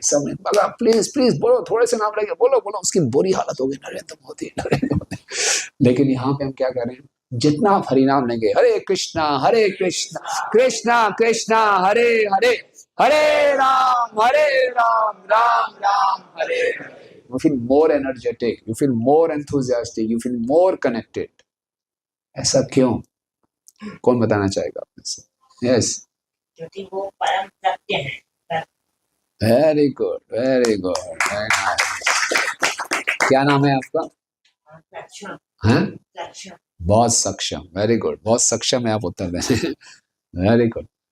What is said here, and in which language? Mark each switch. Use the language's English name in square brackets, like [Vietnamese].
[Hindi] सब ने बोला प्लीज बोलो, थोड़े से नाम लगे, बोलो। उसकी बुरी हालत हो गई, नरेंद्र मोदी। लेकिन यहाँ पे हम क्या कर रहे हैं? जितना आप हरिनाम लेंगे, हरे कृष्णा कृष्णा कृष्णा हरे हरे, हरे Ram Ram Ram Hare Hare. [English] You feel more energetic, you feel more enthusiastic, you feel more connected. [Hindi] ऐसा क्यों? कौन बताना चाहेगा आपने से? [English] Yes. [Hindi] क्योंकि वो परम सत्य है। [English] Very good, very nice. [Hindi] क्या नाम है आपका? सक्षम। हैं? बहुत सक्षम, [English] very good, [Hindi] बहुत सक्षम है आप उत्तर देने। Very good.